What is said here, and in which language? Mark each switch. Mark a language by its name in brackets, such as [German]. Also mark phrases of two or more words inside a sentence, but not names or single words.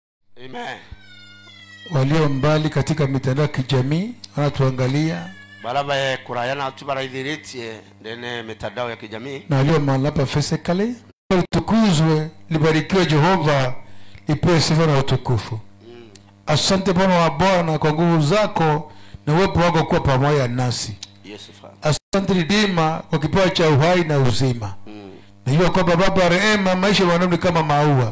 [Swahili] Amen. Walio mbali katika mitandao ya kijamii wanatuangalia, [Meru] Baraba kurayana tubaraidhiritie ndene mitandao ya kijamii, [Swahili] na walio mahali hapa physically, utukuzwe, libarikiwe Jehova, lipewe sifa na utukufu. Asante Bwana wa Bwana kwa nguvu zako na uwepo wako kuwa pamoja nasi. [English] Yes, Father. [Swahili] Asante Redeemer kwa kipawa cha uhai na uzima. Najua kwamba Baba rehema, maisha wanadamu kama maua.